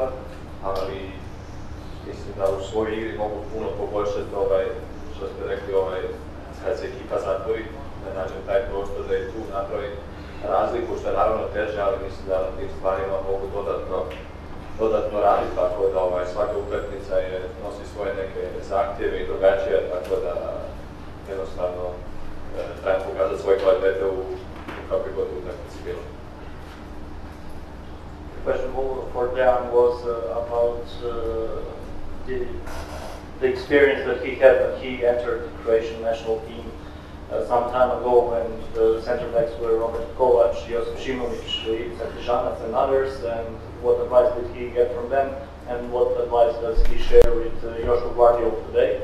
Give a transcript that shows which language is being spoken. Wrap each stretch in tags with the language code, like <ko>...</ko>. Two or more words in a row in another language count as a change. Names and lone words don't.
<hr>ali mislim da u svojoj igri mogu puno poboljšati što ste rekli, kad se ekipa zatvori, da nađem taj prostor da i tu napravi razliku, što je naravno teže, ali mislim da na tim stvarima mogu dodatno raditi, tako da svaka utakmica nosi svoje neke zahtjeve i drugačije, tako da jednostavno treba pokazati svoje kvalitete u kakvoj god utakmici bilo.</hr> <en>The question for Dan was about the experience that he had when he entered the Croatian national team some time ago, when the center backs were Robert Kovač, Josip Šimović, Ivica Križanac and others, and what advice did he get from them, and what advice does he share with Joško Gvardiol today?</en>